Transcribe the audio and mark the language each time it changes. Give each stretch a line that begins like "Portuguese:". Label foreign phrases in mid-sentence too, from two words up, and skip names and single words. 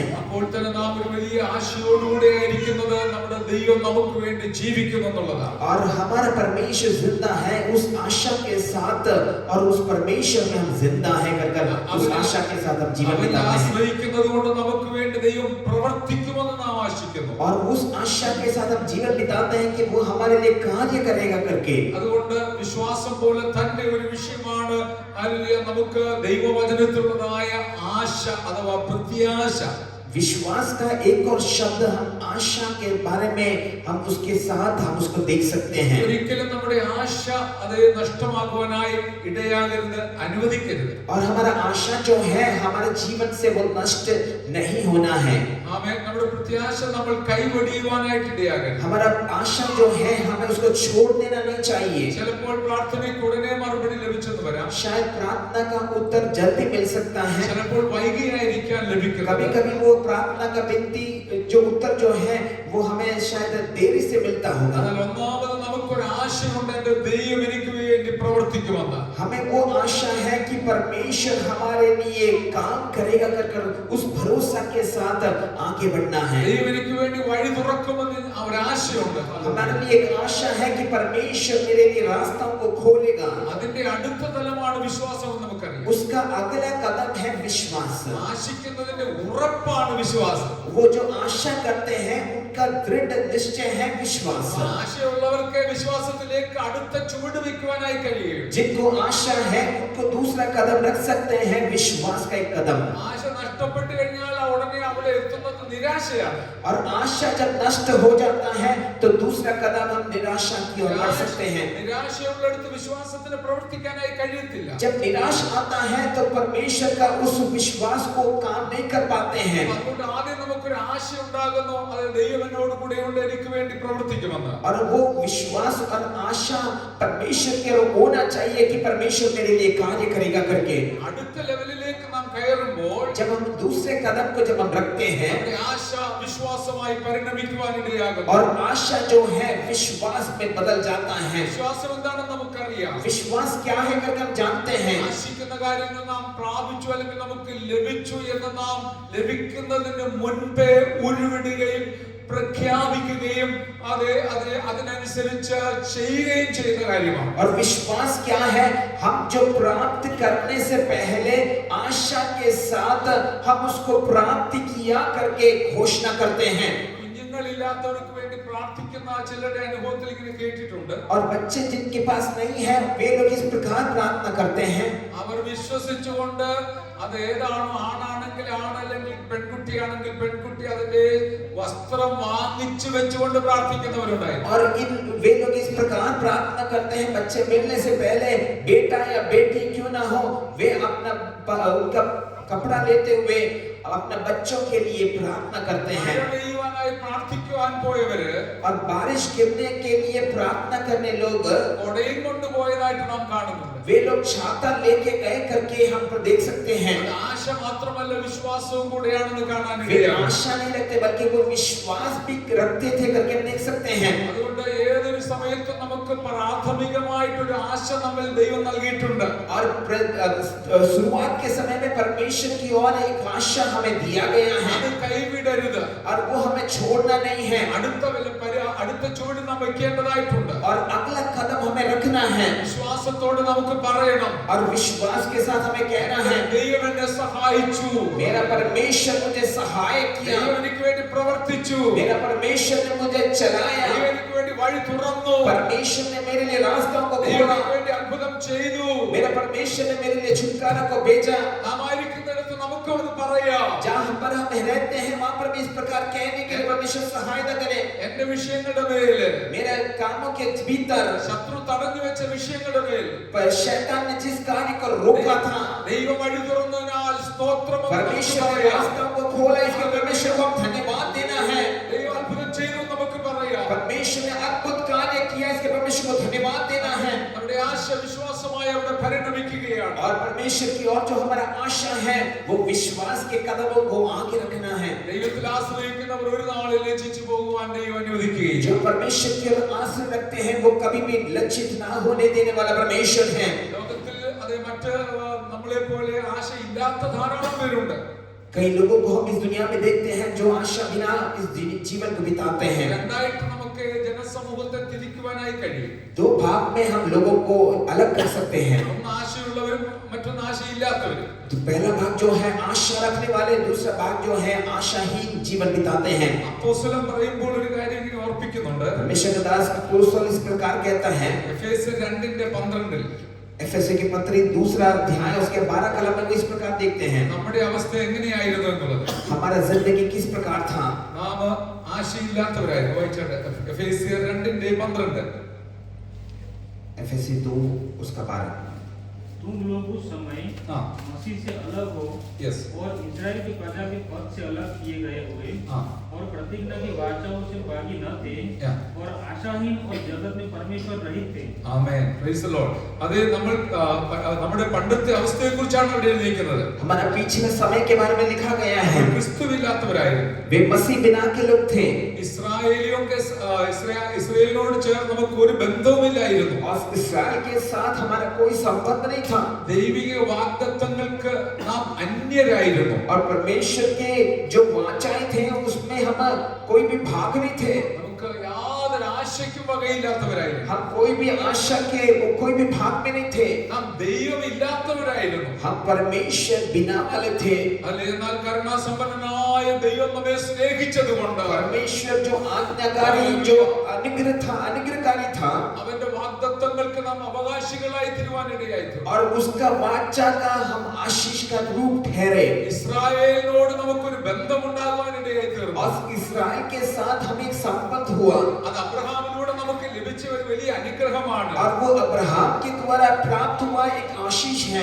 Malayalam: അപ്പോൾ തന്നെ നാം ഒരു വലിയ ആശയോടുകൂടെ ഇരിക്കുന്നത് നമ്മുടെ ദൈവം നമുക്ക് വേണ്ടി ജീവിക്കുന്നു എന്നുള്ളതാണ്.
Hindi: और हमारा परमेश्वर जिंदा है उस आशा के साथ, और उस परमेश्वर में हम जिंदा हैं कर उस आशा के साथ हम जीवन
Malayalam: അവനെ
Hindi: बिताते हैं.
Malayalam: ആശ്രയിക്കുന്നത് കൊണ്ട് നമുക്ക് വേണ്ടി ദൈവം പ്രവർത്തിക്കുമെന്ന് നാം ആശിക്കുന്നു.
Hindi: और उस आशा के साथ हम जीवन बिताते हैं कि वो हमारे लिए कार्य करेगा करके.
Malayalam: അതുകൊണ്ട് വിശ്വാസം പോലെ തന്നെ ഒരു വിഷയമാണ് ഹല്ലേലൂയ നമുക്ക് ദൈവവചനത്തിലുള്ളതായ ആശ അഥവാ പ്രത്യാശ.
Hindi: विश्वास का एक और शब्द हम आशा के बारे में हम उसके साथ हम उसको देख सकते हैं.
Malayalam: ഒരിക്കലും നമ്മുടെ ആശ അത് നഷ്ടമാകുവാനായി ഇടയാകരുത്, അനുവദിക്കരുത്.
Hindi: और हमारा आशा जो है हमारे जीवन से वो नष्ट नहीं होना है.
Malayalam: ആമേൻ. നമ്മുടെ പ്രത്യാശ നമ്മൾ കൈവടിയുവാനായിട്ട് ഇടയാകരുത്.
Hindi: हमारा आशा जो है हमें उसको छोड़ देना नहीं चाहिए.
Malayalam: ചിലപ്പോൾ പ്രാർത്ഥനയ്ക്ക് ഉടനെ മറുപടി ലഭിച്ചെന്ന് വരാം.
Hindi: शायद प्रार्थना का उत्तर जल्दी मिल सकता है.
Malayalam: ചിലപ്പോൾ വൈകിയായിരിക്കാൻ ലഭിക്കുന്നത്.
Hindi: कभी-कभी वो प्रार्थना का विनती जो उत्तर जो है वो हमें शायद देरी से मिलता होगा.
Malayalam: എന്നാൽ ഒന്നാമത് നമുക്കൊരു ആശയുണ്ട്, എന്റെ ദൈവം എനിക്ക് വേണ്ടി പ്രവർത്തിക്കുമെന്ന്.
Hindi: हमें वो आशा है कि परमेश्वर हमारे लिए काम करेगा कर उस भरोसा के साथ आगे बढ़ना है.
Malayalam: ദൈവം എനിക്ക് വേണ്ടി വഴി തുറക്കുമെന്ന് ഒരു ആശയുണ്ട്.
Hindi: हमारे लिए एक आशा है कि परमेश्वर मेरे लिए रास्तों को खोलेगा.
Malayalam: അതിന്റെ അടുത്ത തലമാണ് വിശ്വാസം എന്ന് നമുക്കറിയാം.
Hindi: उसका अगला कदम है विश्वास.
Malayalam: ആശിക്കുന്നതിന്റെ ഉറപ്പാണ് വിശ്വാസം.
Hindi: वो जो आशा करते हैं उनका दृढ़ निश्चय है विश्वास.
Malayalam: ആശയുള്ളവർക്ക് വിശ്വാസത്തിലേക്ക് അടുത്ത ചുവട് വയ്ക്കുവാനായി കഴിയും.
Hindi: जिनको आशा है उनको दूसरा कदम रख सकते हैं, विश्वास का एक कदम.
Malayalam: ആശ നഷ്ടപ്പെട്ടു കഴിഞ്ഞാൽ ഉടനെ അവിടെ എത്തുന്നത് നിരാശയാണ്.
Hindi: और आशा जब नष्ट हो जाता है तो दूसरा कदम हम निराशा की ओर बढ़ सकते हैं.
Malayalam: നിരാശയുള്ളിടത്ത് വിശ്വാസത്തിന് പ്രവർത്തിക്കാനായി കഴിയത്തില്ല.
Hindi: जब निराश आता है तो परमेश्वर का उस विश्वास को काम नहीं कर पाते हैं.
Malayalam: അതുകൊണ്ട് ആദ്യം നമുക്കൊരു ആശ ഉണ്ടാകുന്നു, അത് ദൈവം എന്നോട് കൂടെയുണ്ട്, എനിക്ക് വേണ്ടി പ്രവർത്തിക്കുമെന്ന്.
Hindi: और वो विश्वास और आशा परमेश्वर की ओर होना चाहिए कि परमेश्वर मेरे लिए कार्य करेगा करके.
Malayalam: അടുത്ത ലെവലിലേക്ക് നാം കയറുമ്പോൾ
Hindi: जब हम दूसरे कदम को जब हम रखते हैं
Malayalam: നമ്മുടെ ആശ വിശ്വാസമായി പരിണമിക്കുവാനിടയാകുന്നു.
Hindi: और आशा जो है विश्वास में बदल जाता है.
Malayalam: വിശ്വാസം എന്താണെന്ന് നമുക്കറിയാം.
Hindi: विश्वास क्या है करके हम जानते हैं.
Malayalam: ആശിക്കുന്ന കാര്യങ്ങൾ നാം പ്രാപിച്ചു അല്ലെങ്കിൽ നമുക്ക് ലഭിച്ചു എന്ന് നാം ലഭിക്കുന്നതിന് മുൻപേ ഉരുവിടുകയും പ്രഖ്യാപിക്കുകയും അതിനനുസരിച്ച് ചെയ്യുകയും ചെയ്യുന്ന കാര്യമാണ്.
Hindi: और विश्वास क्या है? हम जो प्राप्त करने से पहले आशा के साथ हम उसको प्राप्त किया करके घोषणा करते हैं.
Malayalam: കുഞ്ഞുങ്ങളില്ലാത്തവർക്ക് വേണ്ടി പ്രാർത്ഥിക്കുന്ന ചിലരുടെ അനുഭവത്തിൽ ഇങ്ങനെ കേട്ടിട്ടുണ്ട്.
Hindi: और बच्चे जिनके पास नहीं है वे लोग इस प्रकार प्रार्थना करते हैं.
Malayalam: അവർ വിശ്വസിച്ചുകൊണ്ട് അത് ഏതാണോ, ആണാണെങ്കിൽ ആണ്, അല്ലെങ്കിൽ പെൺകുട്ടിയാണെങ്കിൽ പെൺകുട്ടി, അതിന്റെ വസ്ത്രം വാങ്ങിച്ചു വെച്ചുകൊണ്ട് പ്രാർത്ഥിക്കുന്നവരുണ്ടായി.
Hindi: और इन वे लोग इस प्रकार प्रार्थना करते हैं, बच्चे मिलने से पहले बेटा या बेटी क्यों ना हो, वे अपना उनका कपड़ा लेते हुए अपने बच्चों के लिए प्रार्थना करते हैं.
Malayalam: പ്രാർത്ഥിക്കുവാൻ പോയവര്
Hindi: और बारिश गिरने के लिए प्रार्थना करने लोग
Malayalam: കൊടയും കൊണ്ടുപോയതായിട്ട് നാം കാണുന്നുണ്ട്.
Hindi: वे लोग छाता लेके गए करके हम देख सकते हैं.
Malayalam: ആശ മാത്രമല്ല വിശ്വാസവും കൂടെയാണെന്ന് കാണാൻ
Hindi: वे
Malayalam: കഴിയും.
Hindi: आशा नहीं रखते बल्कि वो विश्वास भी रखते थे करके हम देख सकते हैं.
Malayalam: അതുകൊണ്ട് ഏതൊരു സമയത്തും നമുക്ക് പ്രാഥമികമായിട്ടൊരു ആശ നമ്മൾ ദൈവം നൽകിയിട്ടുണ്ട്.
Hindi: और शुरुआत के समय में परमेश्वर की ओर एक आशा हमें दिया गया है.
Malayalam: അത് കൈവിടരുത്.
Hindi: और वो हमें छोड़ना नहीं है.
Malayalam: അടുത്ത ചുവട് നാം വെക്കേണ്ടതായിട്ടുണ്ട്.
Hindi: और अगला कदम हमें रखना है.
Malayalam: വിശ്വാസത്തോടെ നമുക്ക് പറയണം.
Hindi: और विश्वास के साथ हमें कहना है,
Malayalam: ദൈവം എന്നെ സഹായിച്ചു,
Hindi: मेरा परमेश्वर मुझे सहाय किया,
Malayalam: ദൈവം എനിക്ക് വേണ്ടി പ്രവർത്തിച്ചു,
Hindi: मेरा परमेश्वर ने मुझे चलाया,
Malayalam: ദൈവം എനിക്ക് വേണ്ടി വഴി തുറന്നു,
Hindi: परमेश्वर ने मेरे लिए रास्तों को
Malayalam: ദൈവം
Hindi: खोला,
Malayalam: എനിക്ക് വേണ്ടി അത്ഭുതം ചെയ്തു.
Hindi: मेरा परमेश्वर ने मेरे लिए छुटकारा को भेजा.
Malayalam: നാം ആയിരിക്കുന്നിടത്ത് നമുക്ക് അത് പറയാം.
Hindi: जहाँ पर हम रहते हैं वहाँ पर भी इस प्रकार कहने के लिए परमेश्वर सहायता करे.
Malayalam: എന്റെ വിഷയങ്ങളുടെ മേൽ,
Hindi: मेरे कामों के भीतर
Malayalam: ശത്രു തടഞ്ഞു വെച്ച വിഷയങ്ങളുടെ മേൽ
Hindi: पर शैतान ने जिस कार्य को रोका था,
Malayalam: ദൈവം വഴി തുറന്നതിനാൽ സ്തോത്രം.
Hindi: परमेश्वर ने रास्तों को खोला, इसके परमेश्वर को हम धन्यवाद देना है.
Malayalam: ദൈവം അത്ഭുതം ചെയ്തു നമുക്ക് പറയാം.
Hindi: परमेश्वर ने अद्भुत कार्य किया, इसके परमेश्वर को धन्यवाद देना है.
Malayalam: നമ്മുടെ ആശ വിശ്വാസമായി അവിടെ പരിണമിക്കുകയും ആഗ്രഹിക്കുകയാണ്.
Hindi: और परमेश्वर की ओर जो हमारा आशा है वो विश्वास के कदमों को आगे रखना है.
Malayalam: ദൈവത്തിൽ ആശ്രയിക്കുന്നവർ ഒരു നാളിൽ ലജ്ജിച്ചു പോകുവാൻ ദൈവം അനുവദിക്കുകയില്ല.
Hindi: जो परमेश्वर की ओर आश्रय रखते हैं वो कभी भी लज्जित ना होने देने वाला परमेश्वर है.
Malayalam: ലോകത്തിൽ അതേ മറ്റ് നമ്മളെ പോലെ ആശയില്ലാത്ത ധാരാളം പേരുണ്ട്.
Hindi: कई लोगों को हम इस दुनिया में देखते हैं जो आशा बिना इस जीवन को बिताते हैं.
Malayalam: രണ്ടായിട്ട് നമുക്ക് ജനസമൂഹത്തെ തിരിക്കുവാനായി കഴിയും.
Hindi: दो भाग में हम लोगों को अलग कर सकते हैं.
Malayalam: ഒന്ന് ആശയുള്ളവരും മറ്റൊന്ന് ആശയില്ലാത്തവരും.
Hindi: तो पहला भाग जो है आशा रखने वाले, दूसरा भाग जो है आशाहीन जीवन बिताते हैं.
Malayalam: അപ്പോസ്തലൻ പറയുമ്പോൾ ഒരു കാര്യം ഇങ്ങനെ ഓർപ്പിക്കുന്നുണ്ട്.
Hindi: परमेश्वर का दास अपोस्तल इस प्रकार कहता है
Malayalam: എഫേസ്യർ 2:12
Hindi: एफएससी की पत्री दूसरा अध्याय उसके 12 कलम में इस प्रकार देखते हैं
Malayalam: നമ്മുടെ അവസ്ഥ എങ്ങനെയായിരുന്നു എന്നുള്ളത്.
Hindi: हमारा जिंदगी किस प्रकार था.
Malayalam: നാം ആശയില്ലാത്തവരായിരുന്നു. വായിച്ചാട്ടെ എഫേസ്യർ 2:12.
Hindi: एफएससी 2 उसका 12. तुम लोग उस समय मसीह से अलग हो और इस्राएल की प्रजा के पद से अलग किए गए हुए और प्रतिज्ञा की वाचाओं से बागी न थे और आशाहीन और जगत में परमेश्वर रहित थे.
English: ആമേൻ. Praise the Lord.
Malayalam: അത് നമ്മൾ നമ്മുടെ പണ്ടത്തെ അവസ്ഥയെക്കുറിച്ചാണ് ഇവിടെ എഴുതിയിരിക്കുന്നത്.
Hindi: हमारा पिछले समय के बारे में लिखा गया है.
Malayalam: ക്രിസ്തുവില്ലാത്തവരായിരുന്നു.
Hindi: वे मसीह बिना के लोग थे.
Malayalam: ഇസ്രായേലിനോട് ചേർന്ന് നമുക്ക് ഒരു ബന്ധവുമില്ലായിരുന്നു.
Hindi: और इस्राएल के साथ हमारा कोई संबंध नहीं था.
Malayalam: ദൈവിക വാഗ്ദത്തങ്ങൾക്ക് നാം അന്യരായിരുന്നു.
Hindi: और परमेश्वर के जो वाचाएं थे उसमें हम कोई भी भाग नहीं थे.
Malayalam: നമുക്ക് യാതൊരു ആശയ്ക്കും വകയില്ലാത്തവരായിരുന്നു.
Hindi: हम कोई भी आशा के कोई भी भाग में नहीं थे.
Malayalam: നാം ദൈവമില്ലാത്തവരായിരുന്നു.
Hindi: हम परमेश्वर बिना वाले थे.
Malayalam: എന്നാൽ കരുണാസമ്പന്നനായ ദൈവം നമ്മെ സ്നേഹിച്ചതുകൊണ്ട്
Hindi: परमेश्वर जो आज्ञाकारी जो अनुग्रहकारी था
Malayalam: അവന്റെ വാഗ്ദത്തങ്ങൾക്ക് നാം അവകാശികളായി തീരുവാനിടയായി.
Hindi: और उसका वाचा का हम आशीष का रूप ठहरे.
Malayalam: ഇസ്രായേലിനോട് നമുക്കൊരു ബന്ധമുണ്ടാകുവാനിടയായി തീർന്നു.
Hindi: और इस्राएल के साथ हमें एक संबंध हुआ.
Malayalam: അത് അബ്രഹാമിലൂടെ നമുക്ക് ലഭിച്ച ഒരു വലിയ അനുഗ്രഹമാണ്.
Hindi: और वो अब्राहम के द्वारा प्राप्त हुआ एक आशीष है.